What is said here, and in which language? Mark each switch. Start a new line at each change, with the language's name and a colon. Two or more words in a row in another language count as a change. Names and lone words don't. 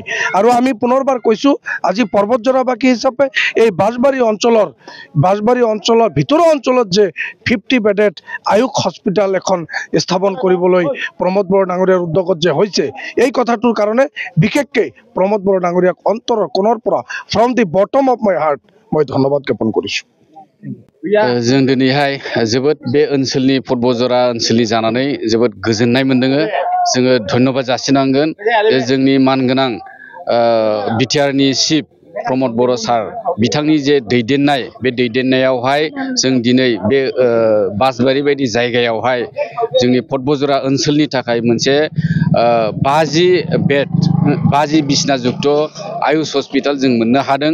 Assamese: আৰু আমি পুনৰবাৰ কৈছোঁ, আজি পৰ্বতজৰাবাসী হিচাপে এই বাঁশবাৰী অঞ্চলৰ ভিতৰুৱা অঞ্চলত যে 50 বেডেড আয়ুষ হস্পিটেল এখন স্থাপন কৰিবলৈ প্ৰমোদ বড়ো ডাঙৰীয়াৰ উদ্যোগত যে হৈছে, এই কথাটোৰ কাৰণে বিশেষকৈ প্ৰমোদ বড়ো ডাঙৰীয়াক অন্তৰৰ কোণৰ পৰা
English: from the bottom of my heart
Assamese: মই ধন্যবাদ জ্ঞাপন কৰিছোঁ।
Bodo: जों दिनैहाय जोबोद बे ओनसोलनि पटबजरा ओनसोलनि जानानै जोबोद गोजोननाय मोनदों। जोङो धन्यबाद जासिनांगोन जोंनि मानगोनां बिटिआरनि चिफ प्रमोद बड़ो सार बिथांनि जे दैदेननाय, बे दैदेननायावहाय जों दिनै बे बाँशबारी बायदि जायगायावहाय जोंनि पटबजरा ओनसोलनि थाखाय मोनसे 50 बिसना जुक्त आयुष हस्पिटाल जों मोननो हादों।